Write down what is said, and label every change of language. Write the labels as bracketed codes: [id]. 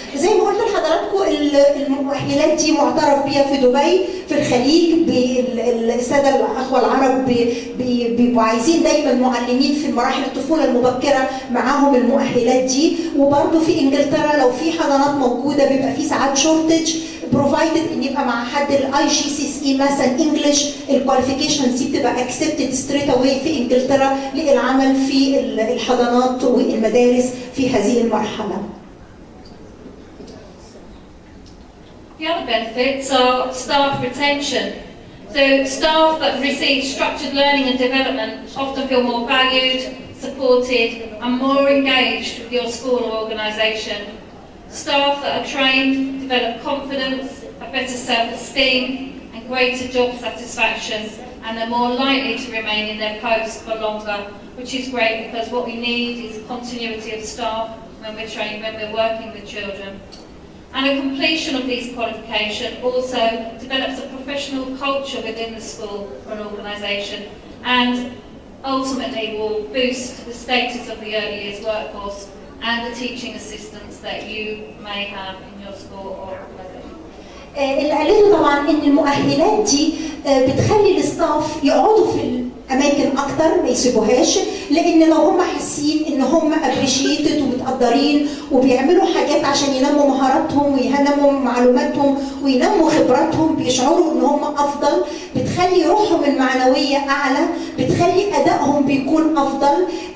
[ar] زي ما قلت لحضراتكم المؤهلات دي معترف بيها في دبي، في الخليج الساده الاخوه العرب بيبقوا عايزين دايما معلمين في مراحل الطفوله المبكره معاهم المؤهلات دي، وبرده في انجلترا لو في حضانات موجوده بيبقى في ساعات شورتج بروفايدد ان يبقى مع حد الاي جي سي اس اي مثلا انجلش، الكواليفيكيشنز دي بتبقى [en] expected straight away [ar] في انجلترا للعمل في الحضانات والمدارس في هذه المرحله. [en] The other benefits are staff retention. So staff that receive structured learning and development often feel more valued, supported and more engaged with your school or organisation. Staff that are trained develop confidence, a better self-esteem and greater job satisfaction, and they're more likely to remain in their post for longer, which is great because what we need is continuity of staff when we're working with children. And a completion of these qualifications also develops a professional culture within the school or an organisation and ultimately will boost the status of the early years workforce and the teaching assistants that you may have in your school or organisation. [ar] اللي قالته طبعا ان المؤهلات دي بتخلي الستاف يقعدوا في الاماكن اكتر ما يسيبوهاش، لان لو هم حاسين ان هم ابريشيتد ومتقدرين وبيعملوا حاجات عشان ينموا مهاراتهم وينموا معلوماتهم وينموا خبراتهم بيشعروا ان هم افضل، بتخلي روحهم المعنويه اعلى، بتخلي ادائهم بيكون افضل.